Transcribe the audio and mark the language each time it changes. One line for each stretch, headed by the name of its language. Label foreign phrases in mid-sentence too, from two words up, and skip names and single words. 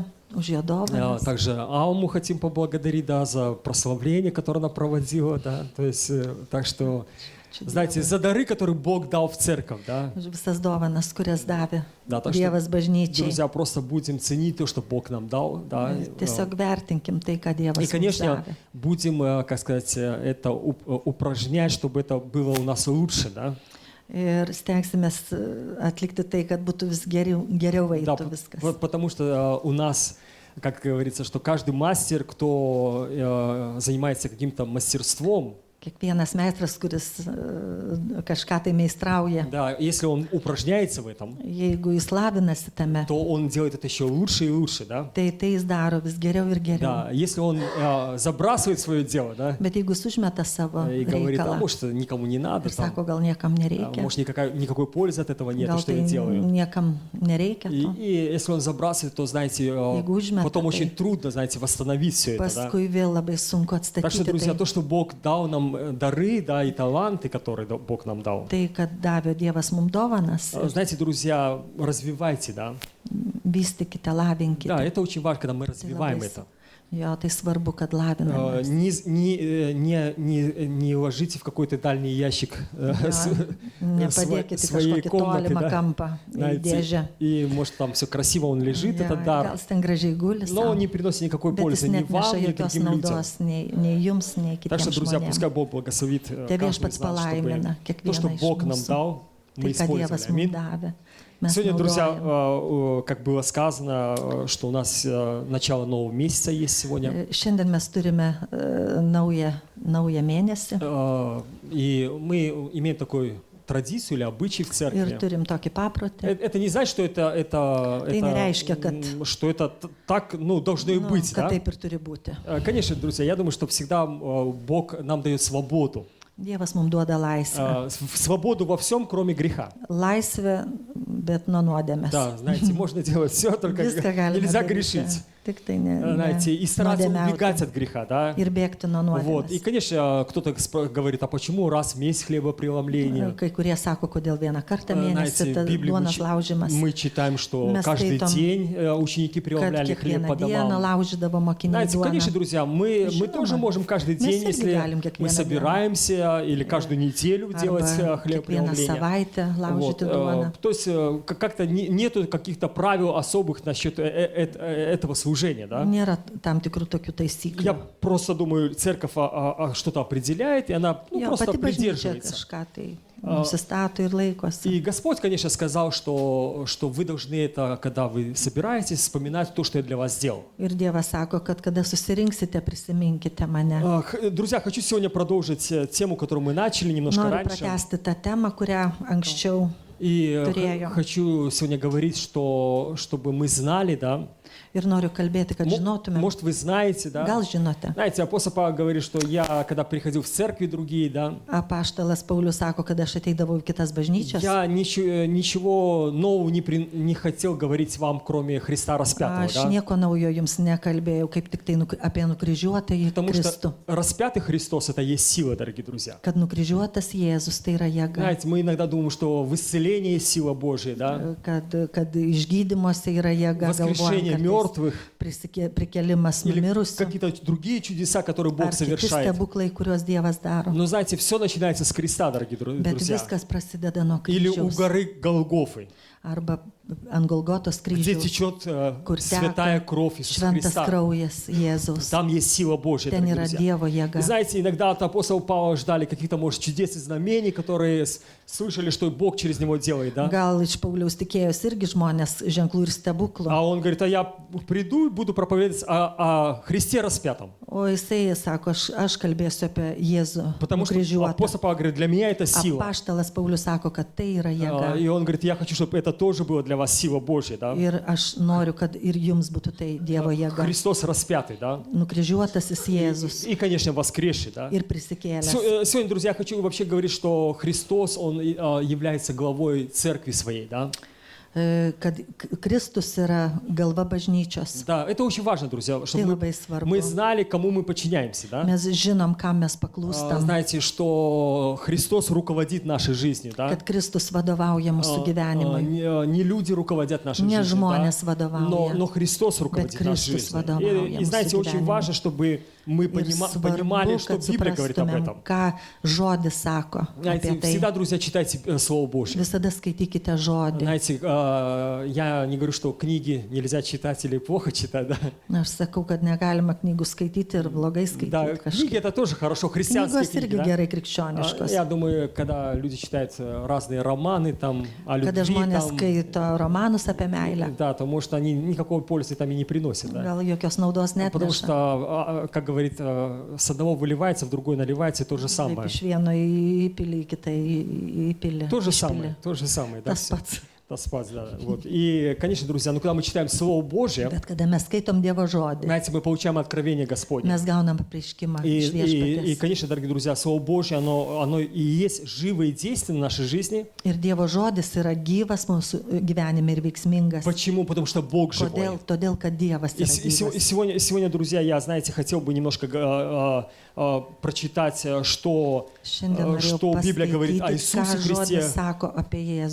Russian: Также Алму хотим поблагодарить, да, за прославление, которое она проводила, да, то есть, так что, знаете, за дары, которые Бог дал в церковь, да. Да, так что, друзья, просто будем ценить то, что Бог нам дал, да. И, конечно, будем, как сказать, это упражнять, чтобы это было у нас лучше, да.
Lithuanian: Ir stengsimės atlikti tai, kad būtų vis geriau eitų viskas.
Russian: Потому что у нас, как говорится, что каждый мастер, кто занимается каким-то мастерством,
Lithuanian: Kiekvienas meistras, kuris kažką tai meistrauja,
Russian: да, если он упражняется в этом,
Lithuanian: jeigu jis lavinasi tame,
Russian: то он делает это еще лучше и лучше, да?
Lithuanian: tai jis daro vis geriau ir geriau.
Russian: Да, если он забрасывает свое дело, да?
Lithuanian: Bet jeigu jis užmeta savo
Russian: И говорит, а
Lithuanian: reikalą
Russian: может, никому не надо,
Lithuanian: ir
Russian: там,
Lithuanian: sako, gal niekam nereikia,
Russian: может, никакой пользы от этого нет,
Lithuanian: gal
Russian: что
Lithuanian: tai
Russian: я делаю.
Lithuanian: niekam nereikia to.
Russian: И если он забрасывает, то, знаете,
Lithuanian: užmeta,
Russian: потом
Lithuanian: tai
Russian: очень трудно, знаете, восстановить все это, да?
Lithuanian: Paskui vėl labai sunku
Russian: Так что,
Lithuanian: atstatyti
Russian: друзья,
Lithuanian: tai.
Russian: то, что Бог дал нам дары, да, и таланты, которые Бог нам дал.
Lithuanian: Tai, kad davė Dievas mums dovanas,
Russian: Знаете, друзья, развивайте, да?
Lithuanian: vystykite, lavinkite.
Russian: Да, это очень важно, когда мы развиваем это.
Lithuanian: Jo, tai svarbu, kad laviname.
Russian: Не ложите в какой-то дальний ящик
Lithuanian: Nepadėkite
Russian: своей
Lithuanian: kažkokį
Russian: комнаты,
Lithuanian: tolimą
Russian: да?
Lithuanian: kampą į
Russian: Знаете,
Lithuanian: dėžę.
Russian: и может там все красиво, он лежит,
Lithuanian: Jo,
Russian: этот дар,
Lithuanian: gal jis ten gražiai guli,
Russian: но не приносит никакой
Lithuanian: bet jis
Russian: пользы ни вам,
Lithuanian: neatneša
Russian: ни
Lithuanian: jokios
Russian: другим людям.
Lithuanian: naudos nei jums, nei
Russian: Так что,
Lithuanian: kitiems
Russian: друзья, пускай
Lithuanian: žmonėms.
Russian: Бог благословит
Lithuanian: Te
Russian: каждого
Lithuanian: viešpats
Russian: из нас, чтобы
Lithuanian: palaimina
Russian: то,
Lithuanian: kiekvieną
Russian: что
Lithuanian: iš
Russian: Бог нам
Lithuanian: mūsų.
Russian: дал, мы
Lithuanian: Tai, ką
Russian: использовали.
Lithuanian: Dievas mums
Russian: Аминь.
Lithuanian: davė. Mes
Russian: Сегодня, друзья,
Lithuanian: naudojam.
Russian: как было сказано, что у нас начало нового месяца есть сегодня.
Lithuanian: Šiandien mes turime naują mėnesį
Russian: И мы имеем такой традицию или обычай в
Lithuanian: ir
Russian: церкви.
Lithuanian: turim tokį paprotį.
Russian: Это не значит, что
Lithuanian: неreiškia, kad-
Russian: что это так, ну, должно и
Lithuanian: Nu,
Russian: быть,
Lithuanian: kad
Russian: да?
Lithuanian: taip ir turi būti.
Russian: Конечно, друзья, я думаю, что всегда Бог нам дает свободу.
Lithuanian: Dievas mums duoda laisvę.
Russian: Свободу во всем, кроме греха.
Lithuanian: Laisvę, bet nuo nuodėmės.
Russian: Да, знаете, можно делать все, только
Lithuanian: Viską galime
Russian: нельзя
Lithuanian: daryti,
Russian: грешить.
Lithuanian: tik tai ne
Russian: Знаете, и стараться
Lithuanian: nuodėmiauti
Russian: убегать от греха, да?
Lithuanian: ir bėgti nuo
Russian: Вот. И,
Lithuanian: nuodėmės.
Russian: конечно, кто-то говорит, а почему раз в месяц хлебопреломление?
Lithuanian: Kai kurie sako, kodėl vieną kartą
Russian: Знаете,
Lithuanian: mėnesį
Russian: в
Lithuanian: tas
Russian: Библии
Lithuanian: duonos laužimas.
Russian: мы читаем, что Мы каждый скажем, день ученики
Lithuanian: Kad
Russian: преломляли хлеб по
Lithuanian: kiekvieną dieną
Russian: домам.
Lithuanian: laužydavo mokiniai
Russian: Знаете, конечно,
Lithuanian: duoną.
Russian: друзья, мы
Lithuanian: Žinoma.
Russian: тоже можем каждый
Lithuanian: Mes
Russian: день,
Lithuanian: irgi
Russian: если
Lithuanian: galim
Russian: мы
Lithuanian: kiekvieną
Russian: собираемся, или каждую неделю делать
Lithuanian: Arba
Russian: хлеб
Lithuanian: kiekvieną
Russian: преломления.
Lithuanian: savaitę
Russian: Вот.
Lithuanian: laužyti duoną.
Russian: То есть как-то нету каких-то правил особых насчет этого служения, да?
Lithuanian: Nėra tam tikrų tokių
Russian: Я
Lithuanian: taisyklių.
Russian: просто думаю, церковь что-то определяет, и она
Lithuanian: Jo,
Russian: просто
Lithuanian: pati bažnyčia
Russian: придерживается.
Lithuanian: kažką tai nusistato ir laikosi.
Russian: И Господь, конечно, сказал, что вы должны это, когда вы собираетесь, вспоминать то, что я для вас сделал.
Lithuanian: Ir Dievas sako, kad kada susirinksite, prisiminkite mane.
Russian: Друзья, хочу сегодня продолжить тему, которую мы начали немножко
Lithuanian: Noriu
Russian: раньше.
Lithuanian: pratęsti tą temą, kurią anksčiau
Russian: И
Lithuanian: turėjom.
Russian: хочу сегодня говорить, чтобы мы знали, да.
Lithuanian: Ir noriu kalbėti, kad žinotume.
Russian: Может, вы знаете, да.
Lithuanian: Gal žinote.
Russian: Знаете, апостол Павел говорит, что я, когда приходил в церкви другие, да,
Lithuanian: Apaštalas Paulius sako, kad aš ateidavau į kitas bažnyčias.
Russian: я ничего нового не хотел говорить вам, кроме Христа распятого,
Lithuanian: Aš
Russian: да.
Lithuanian: nieko naujo jums nekalbėjau, kaip tik tai apie nukryžiuotąjį
Russian: Потому
Lithuanian: Kristų.
Russian: что распятый Христос — это есть сила, дорогие друзья.
Lithuanian: Kad nukryžiuotas Jėzus tai yra jėga.
Russian: Знаете, мы иногда думаем, что в исцелении есть сила Божья, да.
Lithuanian: Kad išgydymuose yra jėga,
Russian: Воскрешение
Lithuanian: galvojant,
Russian: мертвых
Lithuanian: prikelimas
Russian: или
Lithuanian: numirusių.
Russian: какие-то другие чудеса, которые Бог
Lithuanian: Ar kiti
Russian: совершает.
Lithuanian: stebuklai, kuriuos Dievas daro.
Russian: Но знаете, все начинается с креста, дорогие
Lithuanian: Bet
Russian: друзья.
Lithuanian: viskas prasideda nuo
Russian: Или у
Lithuanian: kryžiaus.
Russian: горы Голгофы,
Lithuanian: Arba ant Golgotos
Russian: где
Lithuanian: kryžiaus,
Russian: течет
Lithuanian: kur
Russian: святая
Lithuanian: teka
Russian: кровь Иисуса
Lithuanian: šventas
Russian: Христа.
Lithuanian: kraujas Jėzaus.
Russian: Там есть сила Божья,
Lithuanian: Ten
Russian: дорогие
Lithuanian: yra
Russian: друзья.
Lithuanian: Dievo jėga.
Russian: И знаете, иногда от апостола Павла ждали каких-то, может, чудес и знамений, которые слышали, что Бог через него делает, да?
Lithuanian: Gal iš Pauliaus tikėjosi irgi žmonės ženklų ir stebuklų.
Russian: А он говорит, а я приду и буду проповедовать о Христе распятом.
Lithuanian: O O jisai sako, aš kalbėsiu apie Jėzų
Russian: Потому что
Lithuanian: nukryžiuotą.
Russian: апостол Павел говорит, для меня это сила.
Lithuanian: Apaštalas Paulius sako, kad tai yra jėga.
Russian: И он говорит, я хочу, чтобы это тоже было для вас сила Божья, да?
Lithuanian: Ir aš noriu, kad ir jums būtų tai Dievo jėga.
Russian: Христос распятый, да?
Lithuanian: Nukryžiuotasis Jėzus
Russian: И, конечно, воскресший, да?
Lithuanian: ir prisikėlęs.
Russian: Сегодня, друзья, я хочу вообще говорить, что Христос, Он является главой церкви своей, да?
Lithuanian: Kad Kristus yra galva bažnyčios.
Russian: Да, это очень важно, друзья,
Lithuanian: Tai
Russian: чтобы
Lithuanian: labai svarbu.
Russian: мы знали, кому мы подчиняемся, да?
Lithuanian: Mes žinom, kam mes paklūstam.
Russian: Знаете, что Христос руководит нашей жизнью, да?
Lithuanian: Kad Kristus vadovauja mūsų gyvenimui.
Russian: Не люди руководят нашей
Lithuanian: Ne
Russian: жизнью,
Lithuanian: žmonės
Russian: да?
Lithuanian: vadovauja.
Russian: Но Христос руководит нашей
Lithuanian: Kristus
Russian: жизнью.
Lithuanian: vadovauja
Russian: И знаете,
Lithuanian: mūsų
Russian: очень
Lithuanian: gyvenimui.
Russian: важно, чтобы мы
Lithuanian: Ir
Russian: понимали,
Lithuanian: svarbu,
Russian: что
Lithuanian: kad
Russian: Библия говорит об
Lithuanian: suprastumėm,
Russian: этом.
Lithuanian: ką žodis sako
Russian: Знаете,
Lithuanian: apie tai.
Russian: всегда, друзья, читайте Слово Божье.
Lithuanian: Visada skaitykite žodį.
Russian: Знаете, я не говорю, что книги нельзя читать или плохо читать, да?
Lithuanian: Aš sakau, kad negalima knygų skaityti ir blogai
Russian: Да,
Lithuanian: skaityti
Russian: книги
Lithuanian: kažkaip.
Russian: это тоже хорошо, христианские
Lithuanian: Knygos
Russian: книги,
Lithuanian: irgi
Russian: да?
Lithuanian: gerai krikščioniškos.
Russian: Я думаю, когда люди читают разные романы там о
Lithuanian: Kada
Russian: любви,
Lithuanian: žmonės
Russian: там,
Lithuanian: skaito romanus apie meilę,
Russian: да, то может они никакой пользы там и не приносят, да?
Lithuanian: gal jokios naudos
Russian: Потому
Lithuanian: netneša.
Russian: что, как говорит, с одного выливается, в другой наливается, то же
Lithuanian: Taip
Russian: самое.
Lithuanian: iš vieno įpilį, į kitą įpilį.
Russian: То же самое, да.
Lithuanian: Tas pats.
Russian: Таспас, да. Вот. И, конечно, друзья, когда мы читаем Слово Божье,
Lithuanian: Bet kada mes skaitom Dievo žodį,
Russian: знаете, мы получаем откровение Господне.
Lithuanian: mes gaunam apreiškimą iš
Russian: И,
Lithuanian: viešpaties.
Russian: конечно, дорогие друзья, Слово Божье, оно и есть живое действие в нашей жизни.
Lithuanian: Ir Dievo žodis yra gyvas mūsų gyvenime ir veiksmingas.
Russian: Почему? Потому что Бог
Lithuanian: Kodėl?
Russian: живой.
Lithuanian: Todėl, kad Dievas
Russian: И
Lithuanian: yra gyvas.
Russian: сегодня, друзья, я, знаете, хотел бы немножко прочитать, что
Lithuanian: Šiandien norėjau
Russian: Библия говорит о
Lithuanian: paskaityti, ką
Russian: Иисусе
Lithuanian: žodis
Russian: Христе,
Lithuanian: sako apie Jėzų